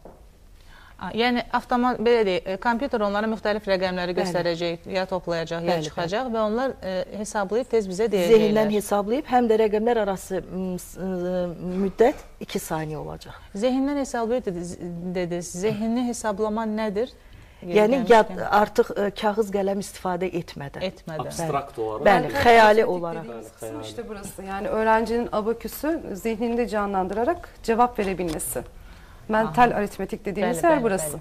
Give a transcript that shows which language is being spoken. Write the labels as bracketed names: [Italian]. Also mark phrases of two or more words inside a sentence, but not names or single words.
[Azerbaijani] Yəni belə deyək, kompüter onlara müxtəlif rəqəmləri göstərəcək, ya toplayacaq, ya çıxacaq və onlar hesablayıb tez bizə deyəcəklər. Zehindən hesablayıb, həm də rəqəmlər arası müddət 2 saniyə olacaq. Zehindən hesablayıb dediniz. Zehinni hesablama nədir? Yəni artıq kağız qələm istifadə etmədən. Abstrakt olaraq. Bəli, xəyali olaraq. [Turkish] İşte burası. Yani öğrencinin abaküsü zihninde canlandırarak cevap verebilmesi. Mental aritmetik dediğimiz yer burası.